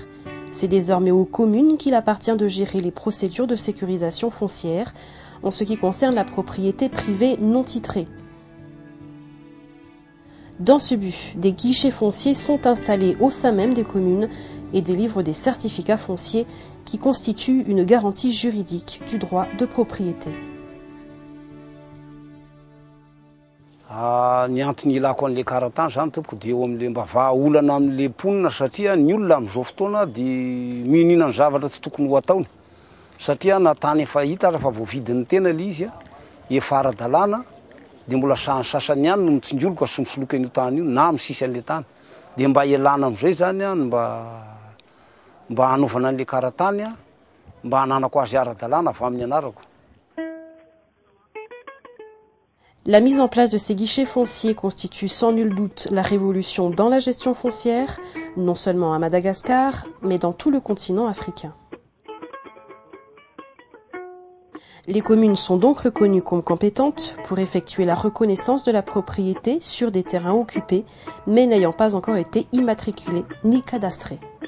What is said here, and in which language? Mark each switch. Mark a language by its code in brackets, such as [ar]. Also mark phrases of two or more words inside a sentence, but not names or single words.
[fr] C'est désormais aux communes qu'il appartient de gérer les procédures de sécurisation foncière en ce qui concerne la propriété privée non titrée. Dans ce but, des guichets fonciers sont installés au sein même des communes et délivrent des certificats fonciers qui constituent une garantie juridique du droit de propriété. [mg] Ny antony ilako an'le karatany zany tompoko de eo amin'le mba vahaolana amin'le mponina satria ny olona amin'izao fotoana de mihinana ny zavatra tsy tokony ho ataony satria na tany efa hita rehefa voavidin'ny tena le izy efa ara-dalàna de mbola sasany ihany no mitsinjoloka solosoloka an'io tany io na misisy an'le tany de mba ialana am'izay zany mba hanaovana an'le karatany mba hananako azy ara-dalàna avy amin'ny anarako. [fr] La mise en place de ces guichets fonciers constitue sans nul doute la révolution dans la gestion foncière, non seulement à Madagascar, mais dans tout le continent africain. Les communes sont donc reconnues comme compétentes pour effectuer la reconnaissance de la propriété sur des terrains occupés, mais n'ayant pas encore été immatriculés ni cadastrés.